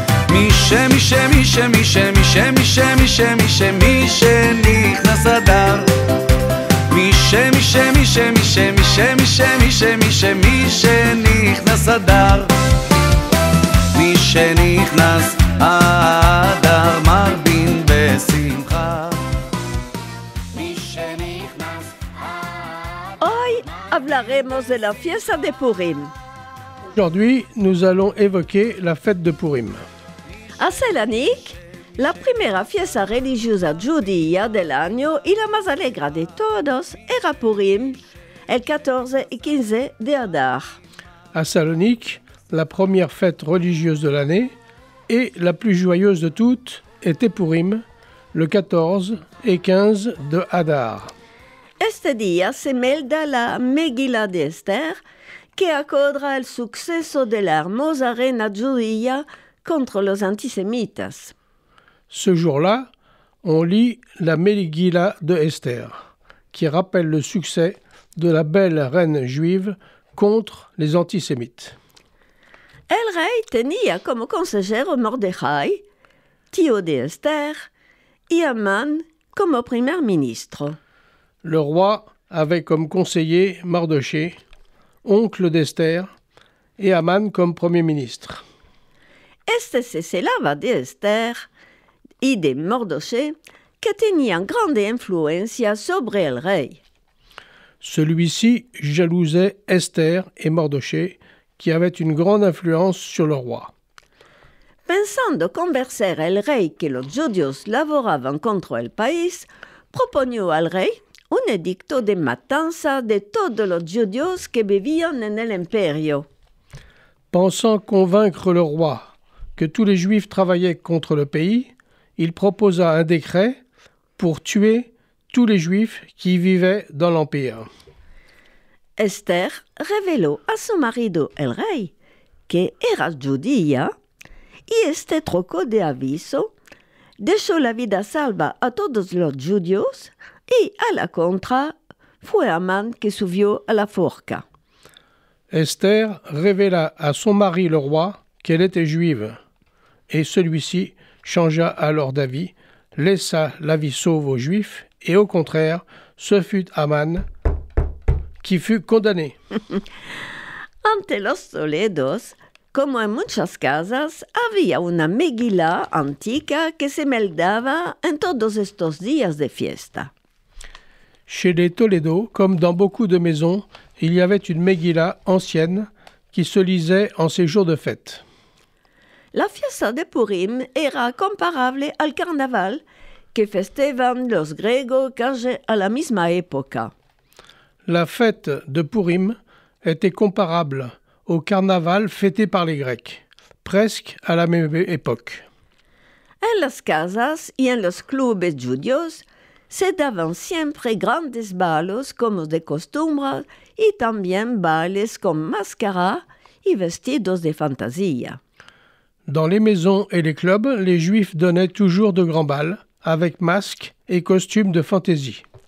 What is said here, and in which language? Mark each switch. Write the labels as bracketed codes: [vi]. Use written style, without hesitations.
[lad] מי שמי שמי שמי שמי שמי שמי שמי שמי שנכנס אדר מי שמי שמי שמי שמי שמי שמי שמי שמי שנכנס אדר מי שנכנס אדר מרבין בשמחה מי שנכנס Hoy hablaremos de la fiesta de Purim. [fr] Aujourd'hui, nous allons évoquer la fête de Purim. [lad] A Selanik, la primera fiesta religiosa judía del año y la más alegre de todos era Purim, el 14 y 15 de Adar. [fr] À Salonique, la première fête religieuse de l'année et la plus joyeuse de toutes était Purim, le 14 et 15 de Adar. [lad] Este día se melda la Megillah de Esther, que acordra el suceso de la hermosa reina judía contre los antisémites. [fr] Ce jour-là, on lit la Megillah de Esther, qui rappelle le succès de la belle reine juive contre les antisémites. [lad] El rey tenía como consejero Mordejai, tío de Esther, y Amán como primer ministro. [fr] Le roi avait comme conseiller Mardoché, oncle d'Esther, et Aman comme Premier ministre. [lad] Este se celava de Esther y de Mardochée, que tenían grande influencia sobre el rey. [fr] Celui-ci jalousait Esther et Mardochée, qui avaient une grande influence sur le roi. [lad] Pensando convencer el rey que los judíos laboraban contra el país, proponió al rey un edicto de matanza de todos los judíos que vivían en el imperio. [fr] Pensant convaincre le roi que tous les Juifs travaillaient contre le pays, il proposa un décret pour tuer tous les Juifs qui vivaient dans l'Empire. [lad] Esther reveló a su marido el rey que era judía y este trocó de aviso, dejó la vida salva a todos los judíos y a la contra fue Amán que subió a la forca. [fr] Esther révéla à son mari le roi qu'elle était juive, et celui-ci changea alors d'avis, laissa la vie sauve aux Juifs, et au contraire, ce fut Aman qui fut condamné. [lad] Ante los Toledos, como en muchas casas, había una Megilá antigua que se meldaba en todos estos días de fiesta. [fr] Chez les Toledo, comme dans beaucoup de maisons, il y avait une Megillah ancienne qui se lisait en ces jours de fête. [lad] La fiesta de Purim era comparable al carnaval que festejaban los griegos casi a la misma época. [fr] La fête de Purim était comparable au carnaval fêté par les Grecs, presque à la même époque. [lad] En las casas y en los clubes judíos se daban siempre grandes balos como de costumbre y también bailes con máscara y vestidos de fantasía. [fr] Dans les maisons et les clubs, les Juifs donnaient toujours de grands bals, avec masques et costumes de fantaisie.